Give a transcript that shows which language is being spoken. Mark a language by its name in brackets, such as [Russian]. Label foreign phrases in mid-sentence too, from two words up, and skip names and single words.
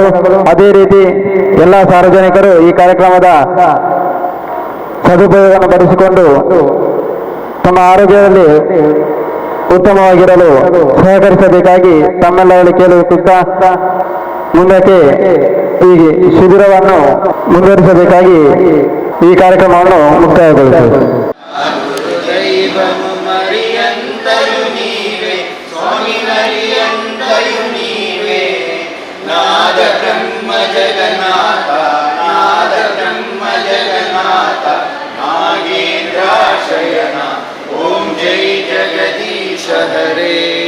[Kannada] ಅದೇ ರೀತಿ ಎಲ್ಲ ಸಾರ್ವಜನಿಕರು ಈ ಕಾರ್ಯಕ್ರಮದ ಸದುಪಯೋಗವನ್ನು ಪಡಿಸಿಕೊಂಡು ತಮ್ಮ ಆರೋಗ್ಯದಲ್ಲಿ ಉತ್ತಮವಾಗಿರಲು ಸಹಕರಿಸಬೇಕಾಗಿ ತಮ್ಮೆಲ್ಲರಲ್ಲಿ ಕೇಳುತ್ತಾ ಮುಂದಕ್ಕೆ ಈ ಶಿಬಿರವನ್ನು ಮುಂದುವರಿಸಬೇಕಾಗಿ ಈ ಕಾರ್ಯಕ್ರಮವನ್ನು ಮುಕ್ತಾಯಗೊಳಿಸುತ್ತೇವೆ. [Telugu] దైవము మరియంతయు నీవే, స్వామి మరియంతయు నీవే, నాద బ్రహ్మ జగన్నాథ, నాద బ్రహ్మ జగన్నాథ, నాగేంద్రాశయన, ఓం జై జగదీశ హరే.